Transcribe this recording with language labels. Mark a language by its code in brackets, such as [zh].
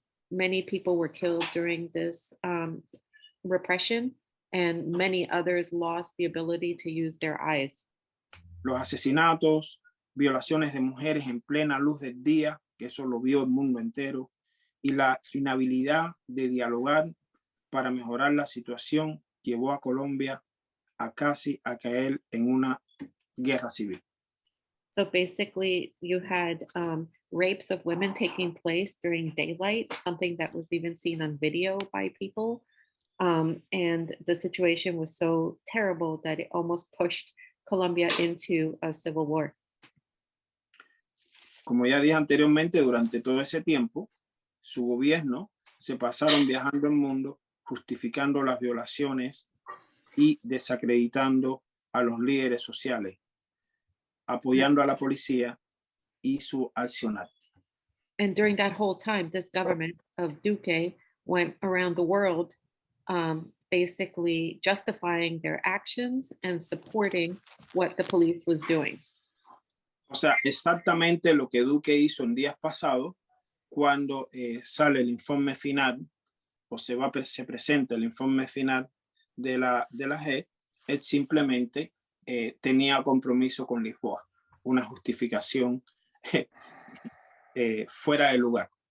[en] Many people were killed during this repression, and many others lost the ability to use their eyes. [es] Los asesinatos, violaciones de mujeres en plena luz del día, que eso lo vio el mundo entero, y la inhabilidad de dialogar para mejorar la situación llevó a Colombia a casi a caer en una guerra civil. [en] So basically, you had rapes of women taking place during daylight, something that was even seen on video by people. And the situation was so terrible that it almost pushed Colombia into a civil war. [es] Como ya dije anteriormente, durante todo ese tiempo, su gobierno se pasaron viajando el mundo, justificando las violaciones y desacreditando a los líderes sociales, apoyando a la policía y su accionar. [en] And during that whole time, this government of Duque went around the world basically justifying their actions and supporting what the police was doing. [es] O sea, exactamente lo que Duque hizo en días pasados, cuando sale el informe final, o se presenta el informe final de la G, él simplemente tenía compromiso con Lisboa, una justificación fuera de lugar.